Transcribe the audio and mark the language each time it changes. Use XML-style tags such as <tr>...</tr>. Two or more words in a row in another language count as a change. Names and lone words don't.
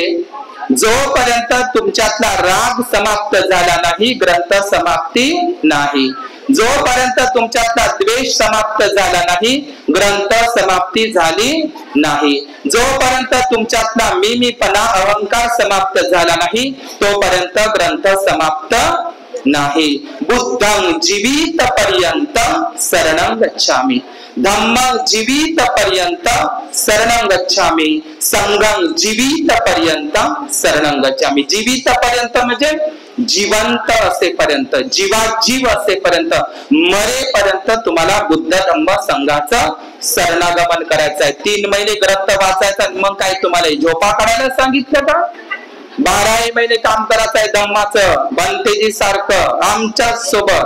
<mr>जोपर्यंत तुमच्यातला राग समाप्त झाला नाही, ग्रंथ समाप्ती नाही. जोपर्यंत तुमच्यातला द्वेष समाप्त झाला नाही, ग्रंथ समाप्ती झाली नाही. जोपर्यंत तुमच्यातला मीपणा अहंकार समाप्त झाला नाही, तोपर्यंत ग्रंथ समाप्त नाही.</mr> <pi>बुद्धं जीवित पर्यंत शरणं गच्छामि, धम्मं जीवित पर्यंत शरणं गच्छामि, संघं जीवित पर्यंत शरणं गच्छामि. जीवित पर्यंत</pi> <mr>म्हणजे जिवंत असेपर्यंत, जीवाजीव असेपर्यंत, मरेपर्यंत तुम्हाला बुद्ध धम्म संघाचं शरणागमन करायचं आहे. 3 महिने ग्रंथ वाचायचा. मग काय तुम्हाला झोपा काढायला सांगितलं का? 12 महिने काम करायचं आहे धम्माचं, बनतेजी सारखं आमच्या सोबत.</mr>